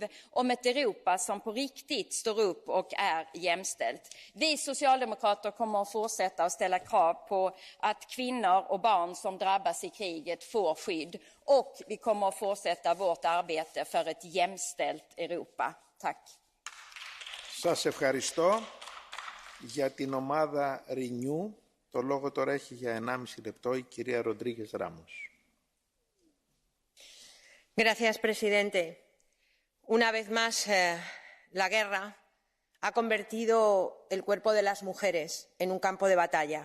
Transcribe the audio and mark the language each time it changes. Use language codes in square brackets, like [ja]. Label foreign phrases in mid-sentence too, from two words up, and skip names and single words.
[sv] Om ett Europa som på riktigt står upp och är jämställt. Vi socialdemokrater kommer att fortsätta att ställa krav på att kvinnor och barn som drabbas i kriget får skydd. Och vi kommer att fortsätta vårt arbete för ett jämställt Europa. Tack. [el] Σας ευχαριστώ. Για την ομάδα Renew, το λόγο τώρα έχει για 1,5 λεπτό η κυρία Ροντρίγκες Ράμος. [es] Gracias, presidente. Una vez más, la guerra ha convertido el cuerpo de las mujeres en un campo de batalla.